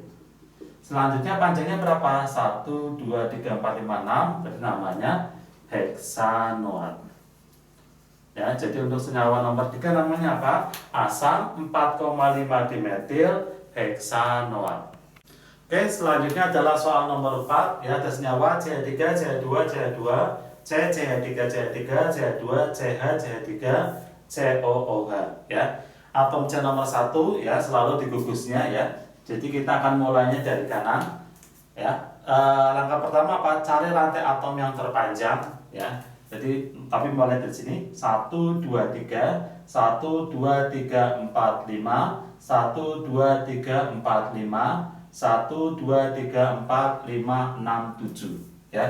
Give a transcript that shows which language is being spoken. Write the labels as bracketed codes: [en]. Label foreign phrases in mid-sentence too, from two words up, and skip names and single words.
[id] Selanjutnya panjangnya berapa? 1 2 3 4 5 6, berarti namanya heksanoat. Ya, jadi untuk senyawa nomor 3 namanya apa? Asam 4,5 dimetil heksanoat. Oke, selanjutnya adalah soal nomor 4 ya, ada senyawa CH3, CH2, CH2, CH3, CH3, CH2, CH, CH3, COOH ya. Atom C nomor 1 ya, selalu di gugusnya ya. Jadi kita akan mulainya dari kanan ya. Langkah pertama apa? Cari rantai atom yang terpanjang ya. Jadi tapi mulai dari sini 1 2 3 1 2 3 4 5 1 2 3 4 5 1 2 3 4 5 6 7 ya.